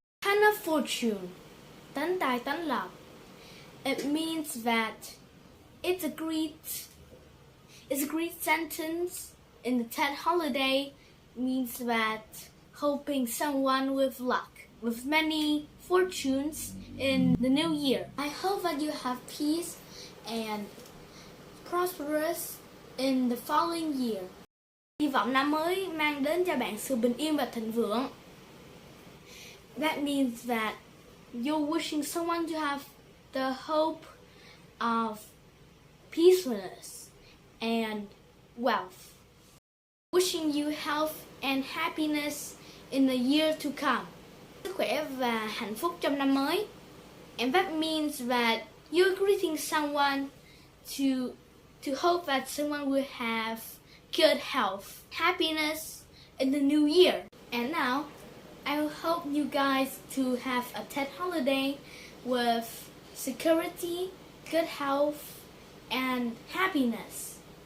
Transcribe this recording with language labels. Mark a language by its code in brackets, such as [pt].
[en] Hand of fortune, [vi] tấn tài tấn lộc. [en] It means that it's a great sentence in the Tet holiday. Means that hoping someone with luck, with many fortunes in the new year. I hope that you have peace and prosperous in the following year. [vi] Hy vọng năm mới mang đến cho bạn sự bình yên và thịnh vượng. [en] That means that you're wishing someone to have the hope of peacefulness and wealth. Wishing you health and happiness in the year to come. [vi] Sức khỏe và hạnh phúc trong năm mới. [en] And that means that you're greeting someone to hope that someone will have good health, happiness in the new year. And now, I hope you guys to have a Tet holiday with security, good health, and happiness.